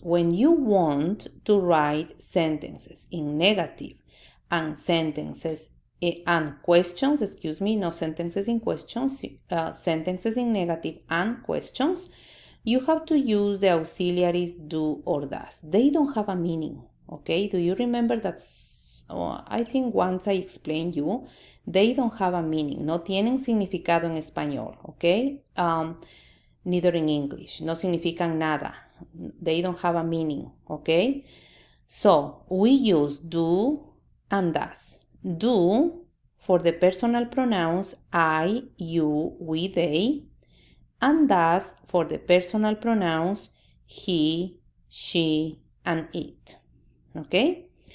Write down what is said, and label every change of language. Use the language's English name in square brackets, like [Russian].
[English] When you want to write sentences in negative and sentences and questions, no sentences in questions, sentences in negative and questions, you have to use the auxiliaries do or does. They don't have a meaning, okay? Do you remember that? I think once I explained you, they don't have a meaning. [Spanish] No tienen significado en español, okay? [English] Neither in English. [Spanish] No significan nada. [English] They don't have a meaning, okay? So we use do and does. Do for the personal pronouns I, you, we, they, and does for the personal pronouns he, she, and it. Okay?